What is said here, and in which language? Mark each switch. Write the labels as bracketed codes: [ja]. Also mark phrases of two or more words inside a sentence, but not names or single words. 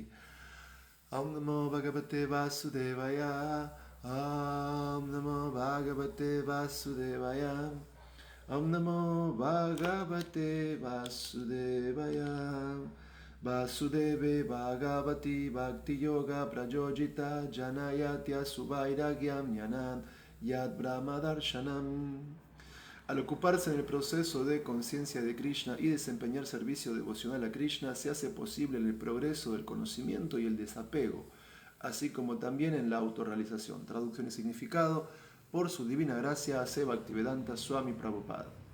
[sa] Om Namo Bhagavate Vasudevaya, Om Namo Bhagavate Vasudevaya, Om Namo Bhagavate Vasudevaya. Vasudeve Bhagavati Bhakti Yoga Prajojita Janayatya Suvairagyam Yanam Yad Brahma Darshanam. [es] Al ocuparse en el proceso de conciencia de Krishna y desempeñar servicio devocional a Krishna, se hace posible el progreso del conocimiento y el desapego, así como también en la autorrealización. Traducción y significado. por su divina gracia, se Bhaktivedanta Swami Prabhupada.